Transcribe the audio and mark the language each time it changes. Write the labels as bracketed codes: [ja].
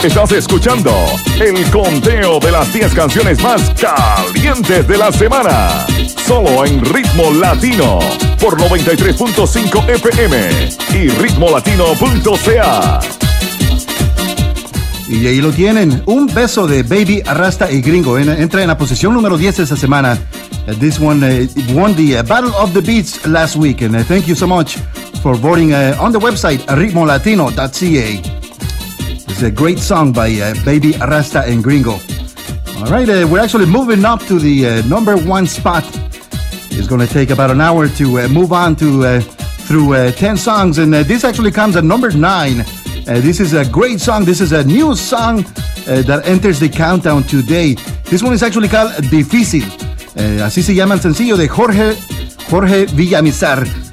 [es] Escuchando el conteo de las 10 canciones más calientes de la semana, solo en Ritmo Latino por 93.5 FM y ritmolatino.ca. Y ahí lo tienen, un beso de Baby Arrasta y Gringo. Entra en la posición número 10 esta semana. [en] This one won the Battle of the Beats last week, and thank you so much for voting on the website ritmolatino.ca. A great song by Baby Arrasta and Gringo. All right, we're actually moving up to the number one spot. It's going to take about an hour to move on to through 10 songs, and this actually comes at number nine. This is a great song. This is a new song that enters the countdown today. This one is actually called Difícil. [es] Así se llama el sencillo de Jorge Villamizar.